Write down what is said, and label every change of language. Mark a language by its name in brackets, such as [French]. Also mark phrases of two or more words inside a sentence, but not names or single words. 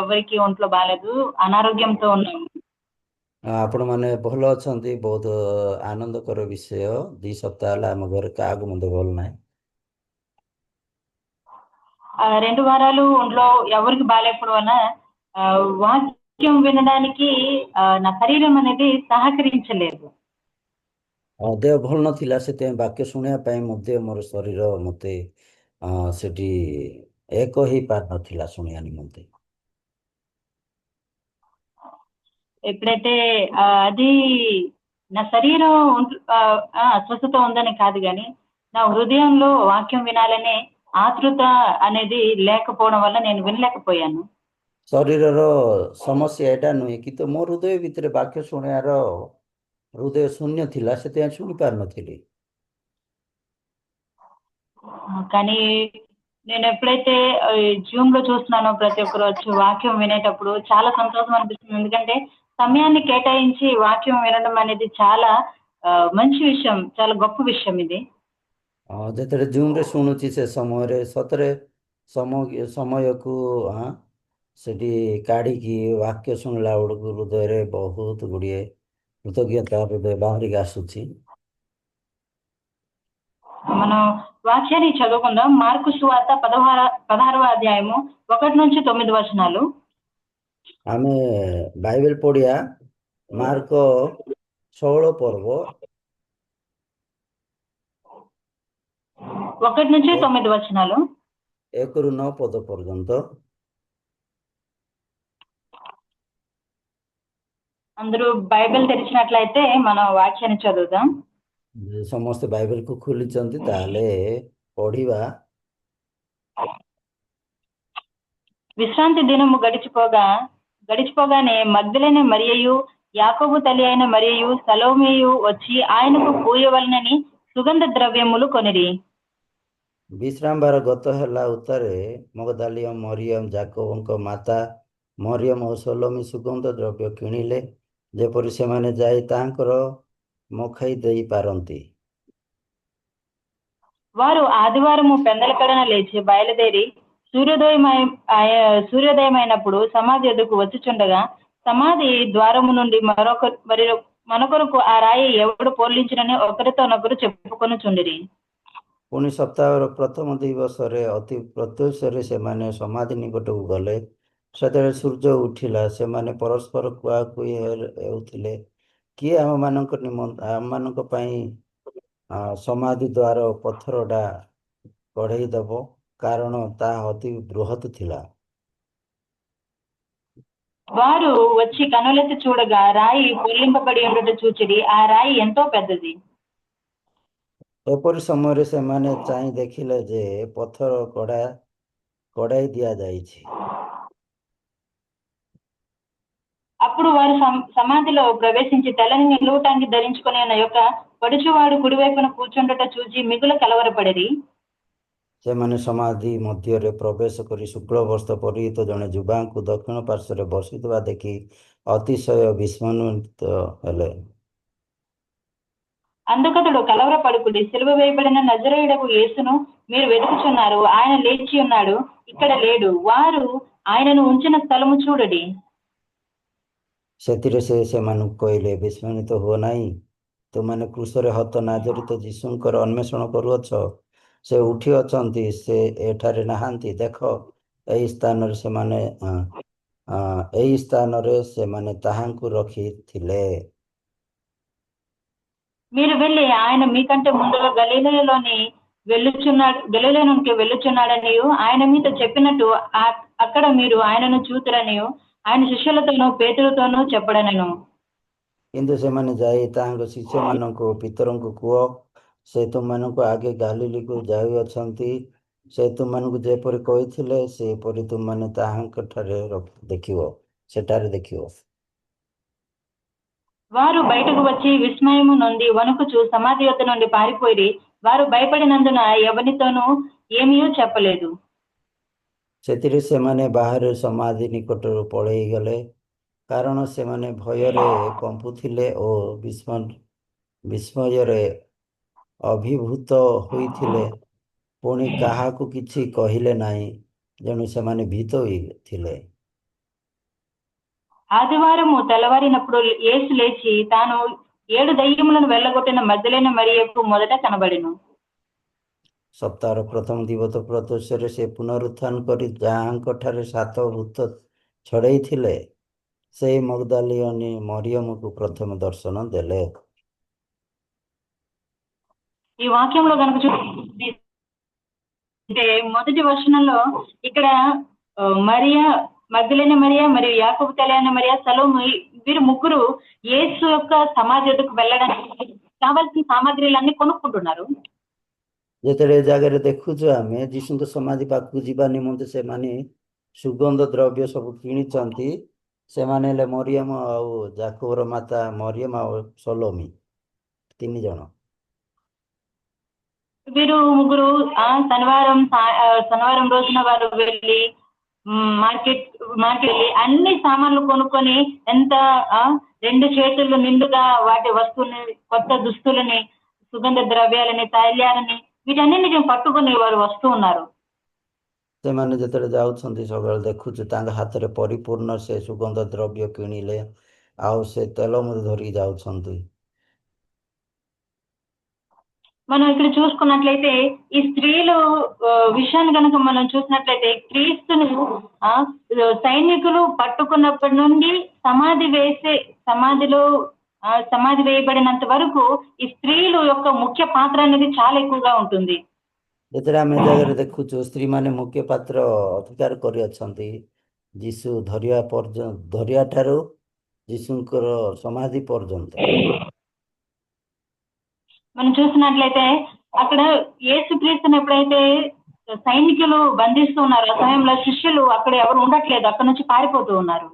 [Telugu] ఎవరికి ఒంట్లో బాలేదు, అనారోగ్యంతో ఉన్నాము. [Odia] ଆପଣ ମାନେ ଭଲ ଅଛନ୍ତି? ବହୁତ ଆନନ୍ଦକର ବିଷୟ। 2 ସପ୍ତାହ ହେଲା ଆମ ଘରେ କାହାକୁ ମଧ୍ୟ ଭଲ ନାହିଁ। [Telugu] 2 వారాలు ఒంట్లో ఎవరికి బాలేకపోవడం వలన వాక్యం వినడానికి నా శరీరం అనేది సహకరించలేదు. [Odia] ଦେହ ଭଲ ନଥିଲା, ସେଥିପାଇଁ ବାକ୍ୟ ଶୁଣିବା ପାଇଁ ମଧ୍ୟ ମୋର ଶରୀର ମୋତେ ସେଠି ଏକ ହେଇପାରିନଥିଲା ଶୁଣିବା ନିମନ୍ତେ। [Telugu] ఎప్పుడైతే అది నా శరీరం అస్వస్థత ఉందని కాదు కానీ నా హృదయంలో వాక్యం వినాలనే ఆతృత అనేది లేకపోవడం వల్ల నేను వినలేకపోయాను. [Odia] ଶରୀରର ସମସ୍ୟା ଏଇଟା ନୁହେଁ, କିନ୍ତୁ ମୋ ହୃଦୟ ଭିତରେ ବାକ୍ୟ ଶୁଣିବାର ହୃଦୟ ଶୂନ୍ୟ ଥିଲା, ସେଥିପାଇଁ ଶୁଣି ପାରୁନଥିଲି। [Telugu] కానీ నేను ఎప్పుడైతే జూమ్ లో చూస్తున్నానో ప్రతి ఒక్కరు వచ్చి వాక్యం వినేటప్పుడు చాలా సంతోషం అనిపిస్తుంది. ఎందుకంటే సమయాన్ని కేటాయించి వాక్యం వినడం అనేది చాలా మంచి విషయం, చాలా గొప్ప విషయం ఇది. [Odia] ଯେତେବେଳେ ଜୁମ୍ରେ ଶୁଣୁଛି ସେ ସମୟରେ ସତରେ ସମୟକୁ ସେଠି କାଢ଼ିକି ବାକ୍ୟ ଶୁଣିଲା ବେଳକୁ ହୃଦୟରେ ବହୁତ ଗୁଡ଼ିଏ କୃତଜ୍ଞତା ହୃଦୟ ବାହାରିକି ଆସୁଛି। [Telugu] మనం వాక్యాన్ని చదువుకుందాం. మార్కు సువార్త 16వ అధ్యాయము 1-9 [Odia] ଆମେ ବାଇବେଲ ପଢିଆ ମାର୍କ 16 ପର୍ବ 1-9 1ରୁ 9 ପଦ ପର୍ଯ୍ୟନ୍ତ। [Telugu] అందరూ బైబిల్ తెరిచినట్లయితే మనం వాక్యాన్ని చదువుదాం. [Odia] ସମସ୍ତେ ବାଇବେଲକୁ ଖୋଲିଛନ୍ତି, ତାହେଲେ ପଢିବା। [Telugu] విశ్రాంతి దినము గడిచిపోగానే మగ్దలేని మరియయు యాకోబు తల్లి అయిన మరియయు సలోమియు వచ్చి ఆయనకు పూయవలనని సుగంధ ద్రవ్యములు కొనిరి. [Odia] ବିଶ୍ରାମବାର ଗତ ହେଲା ଉତ୍ତାରେ ମଗଦାଲିୟ ମରିୟମ, ଯାକୋବଙ୍କ ମାତା ମରିୟମ ଓ ସଲୋମୀ ସୁଗନ୍ଧ ଦ୍ରବ୍ୟ କିଣିଲେ, ଯେପରି ସେମାନେ ଯାଇ ତାଙ୍କର ମଖାଇ ଦେଇପାରନ୍ତି। [Telugu] వారు ఆదివారము పెందలకడన లేచి బయలుదేరి సూర్యోదయమైనప్పుడు సమాధి ఎదుకు వచ్చుచుండగా సమాధి ద్వారము నుండి మనకొరకు ఆ రాయి ఎవడు పోలించినని ఒకరితోనొకరు చెప్పుకొనుచుండిరి. [Odia] ପୁଣି ସପ୍ତାହର ପ୍ରଥମ ଦିବସରେ ଅତି ପ୍ରତ୍ୟୁଷରେ ସେମାନେ ସମାଧି ନିକଟକୁ ଗଲେ। ସେତେବେଳେ ସୂର୍ଯ୍ୟ ଉଠିଲା। ସେମାନେ ପରସ୍ପର କୁହାକୁହି ହେଉଥିଲେ, କିଏ ଆମମାନଙ୍କ ପାଇଁ ସମାଧି ଦ୍ୱାର ପଥରଟା କଢ଼େଇ ଦେବ, କାରଣ ତାହା ଅତି ବୃହତ୍ ଥିଲା। [Telugu] వారు వచ్చి కనులెత్తి చూడగా రాయి పొర్లింపబడి ఉండట చూచిరి. ఆ రాయి ఎంతో పెద్దది. [Odia] ଏପରି ସମୟରେ ସେମାନେ ଚାହିଁ ଦେଖିଲେ ଯେ ପଥର କଢ଼ାଇ ଦିଆଯାଇଛି। [Telugu] అప్పుడు వారు సమాధిలో ప్రవేశించి తెల్లని నిలువుటాంగి ధరించుకుని ఉన్న యొక్క పడుచువాడు కుడివైపున కూర్చుండట చూచి మిగుల కలవరపడిరి. [Odia] ସେମାନେ ସମାଧି ମଧ୍ୟରେ ପ୍ରବେଶ କରି ଶୁକ୍ଳ ବସ୍ତ୍ର ପରିହିତ ଜଣେ ଯୁବାଙ୍କୁ ଦକ୍ଷିଣ ପାର୍ଶ୍ୱରେ ବସିଥିବା ଦେଖି ଅତିଶୟ ବିସ୍ମିତ ହେଲେ। [Telugu] అందుకతడు కలవరపడుకుడి, సిలువ వేయబడిన నజరేయుడకు యేసును మీరు వెతుకుచున్నారు. ఆయన లేచి ఉన్నాడు, ఇక్కడ లేడు. వారు ఆయనను ఉంచిన స్థలము చూడడి. [Odia] ସେଥିରେ ସେ ସେମାନଙ୍କୁ କହିଲେ, ବିସ୍ମିତ ହୁଅ ନାହିଁ। ତୁମମାନେ କ୍ରୁଶରେ ହତ ନାଜରିତ ଯୀଶୁଙ୍କର ଅନ୍ୱେଷଣ କରୁଅଛ। ସେ ଉଠି ଅଛନ୍ତି, ସେ ଏଠାରେ ନାହାନ୍ତି। ଦେଖ, ଏହି ସ୍ଥାନରେ ସେମାନେ ତାହାଙ୍କୁ ରଖିଥିଲେ। [Telugu] మీరు వెళ్ళి ఆయన మీకంటే ముందుగా గలిలయలోనికి వెళ్ళుచున్నాడనియు ఆయన మీతో చెప్పినట్టు అక్కడ మీరు ఆయనను చూతురనియు ఆయన శిష్యులతోనూ పేతురుతోనూ చెప్పడనెను। [Odia] କିନ୍ତୁ ସେମାନେ ଯାଇ ତାହାଙ୍କ ଶିଷ୍ୟମାନଙ୍କୁ, ପିତରଙ୍କୁ କୁହ, ସେ ତୁମମାନଙ୍କୁ ଆଗେ ଗାଲିଲକୁ ଯାଉଅଛନ୍ତି। ସେ ତୁମମାନଙ୍କୁ ଯେପରି କହିଥିଲେ, ସେପରି ତୁମମାନେ ତାହାଙ୍କଠାରେ ସେଠାରେ ଦେଖିବ। [Telugu] వారు బయటకు వచ్చి విస్మయము నొంది వణుకుచు సమాధి యొద్ద నుండి పారిపోయి, వారు భయపడినందున ఎవరితోనూ ఏమీ చెప్పలేదు। [Odia] ସେଥିରେ ସେମାନେ ବାହାରେ ସମାଧି ନିକଟରୁ ପଳେଇ ଗଲେ, କାରଣ ସେମାନେ ଭୟରେ କମ୍ପୁଥିଲେ ଓ ବିସ୍ମୟରେ ଅଭିଭୂତ ହୋଇଥିଲେ। ପୁଣି କାହାକୁ କିଛି କହିଲେ ନାହିଁ, ତେଣୁ ସେମାନେ ଭୀତ ହୋଇଥିଲେ। [Telugu] ఆదివారము తెల్లవారినప్పుడు యేసు లేచి తాను 7 దయ్యములను వెళ్ళగొట్టిన మగ్దలేనే మరియకు మొదట కనబడెను. [Odia] ସପ୍ତାହର ପ୍ରଥମ ଦିବସ ପ୍ରତ୍ୟୁଷରେ ସେ ପୁନରୁତ୍ଥାନ କରି ଯାହାଙ୍କଠାରେ 7 ଭୂତ ଛଡ଼େଇଥିଲେ ସେଇ ମଗଦାଲିନୀ ମରିୟମକୁ ପ୍ରଥମେ ଦର୍ଶନ ଦେଲେ। [Telugu] ఈ వాక్యంలో కనుక చూస్తే మొదటి వచనంలో ఇక్కడ మరియా, మగ్దలేనే మరియా మరియు యాకోబు తల్లి అయిన మరియా, సలోమి వీరు ముగ్గురు యేసు యొక్క సమాధి వద్దకు వెళ్ళడానికి కావాల్సిన సామాగ్రిలన్నీ కొనుక్కుంటున్నారు. [Odia] ଯେତେବେଳେ ଏ ଜାଗାରେ ଦେଖୁଛୁ ଆମେ ଯୀଶୁଙ୍କ ସମାଧି ପାଖକୁ ଯିବା ନିମନ୍ତେ ସେମାନେ ସୁଗନ୍ଧ ଦ୍ରବ୍ୟ ସବୁ କିଣିଛନ୍ତି। ସେମାନେ ହେଲେ ମରିୟମ ଆଉ ଯାକୋବର ମାତା ମରିୟମ ଆଉ ସଲୋମି, 3 ଜଣ। [Telugu] వీరు ముగ్గురు శనివారం రోజున వారు వెళ్ళి మార్కెట్ వెళ్ళి అన్ని సామాన్లు కొనుక్కొని ఎంత 2 చేతులు నిండుగా వాటి వస్తువుని, కొత్త దుస్తులని, సుగంధ ద్రవ్యాలని, తైలాలని వీటన్నిటిని పట్టుకొని వారు వస్తూ ఉన్నారు. [Odia] ସେମାନେ ଯେତେବେଳେ ଯାଉଛନ୍ତି ସବୁବେଳେ ଦେଖୁଛୁ ତାଙ୍କ ହାତରେ ପରିପୂର୍ଣ୍ଣ ସେ ସୁଗନ୍ଧ ଦ୍ରବ୍ୟ କିଣିଲେ ଆଉ ସେ ତେଲ ମଧ୍ୟ ଧରିକି ଯାଉଛନ୍ତି। [Telugu] మనం ఇక్కడ చూసుకున్నట్లయితే ఈ స్త్రీలు విషయాన్ని కనుక మనం చూసినట్లయితే క్రీస్తును సైనికులు పట్టుకున్నప్పటి నుండి సమాధి వేయబడినంత వరకు ఈ స్త్రీలు యొక్క ముఖ్య పాత్ర అనేది చాలా ఎక్కువగా ఉంటుంది। [Odia] ଯେତେବେଳେ ଆମେ ଏ ଜାଗାରେ ଦେଖୁଛୁ ସ୍ତ୍ରୀ ମାନେ ମୁଖ୍ୟ ପାତ୍ର ଅଧିକାର କରିଅଛନ୍ତି ଯୀଶୁ ଧରିବା ଠାରୁ ଯୀଶୁଙ୍କର ସମାଧି ପର୍ଯ୍ୟନ୍ତ। [Telugu] మనం చూసినట్లయితే అక్కడ యేసుక్రీస్తుని ఎప్పుడైతే సైనికులు బంధిస్తూ ఉన్నారు, ఆ సమయంలో శిష్యులు అక్కడ ఎవరు ఉండట్లేదు, అక్కడ నుంచి పారిపోతూ ఉన్నారు।